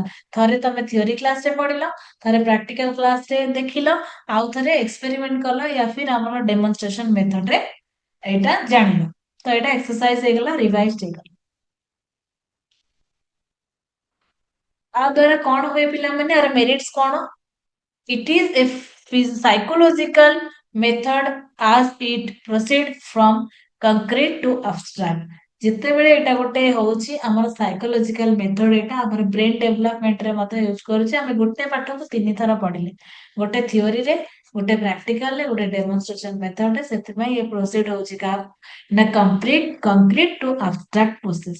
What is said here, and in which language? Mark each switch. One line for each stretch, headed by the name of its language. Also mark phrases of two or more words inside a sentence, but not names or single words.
Odia: ଥରେ ତମେ
English: theory class
Odia: ରେ ପଢିଲ, ଥରେ
English: practical class
Odia: ରେ ଦେଖିଲ, ଆଉ ଥରେ ଏକ୍ସପେରିମେଣ୍ଟ କଲ
Hindi: या फिर
Odia: ଆମର
English: demonstration method
Odia: ରେ ଏଇଟା ଜାଣିଲ। ତ ଏଇଟା ଏକ୍ସରସାଇଜ ହେଇଗଲା, ରିଭାଇଜ ହେଇଗଲା। ଆ ଦ୍ଵାରା କଣ ହୁଏ ପିଲାମାନେ, ଆର ମେରିଟ୍ସ କଣ?
English: It is a psychological method as it proceeds from concrete to abstract।
Odia: ଯେତେବେଳେ ଏଇଟା ଗୋଟେ ହଉଛି ଆମର
English: psychological method,
Odia: ଏଇଟା ଆମର ବ୍ରେନ ଡେଭଲପମେଣ୍ଟରେ ମଧ୍ୟ ୟୁଜ କରୁଛି। ଆମେ ଗୋଟେ ପାଠକୁ ତିନି ଥର ପଢିଲେ, ଗୋଟେ ଥିଓରିରେ, ଗୋଟେ ପ୍ରାକ୍ଟିକାଲରେ, ଗୋଟେ ଡେମନଷ୍ଟ୍ରେସନ ମେଥଡରେ। ସେଥିପାଇଁ ଏ ପ୍ରୋସିଡ ହଉଛି କାହାକୁ ନା
English: concrete to abstract process.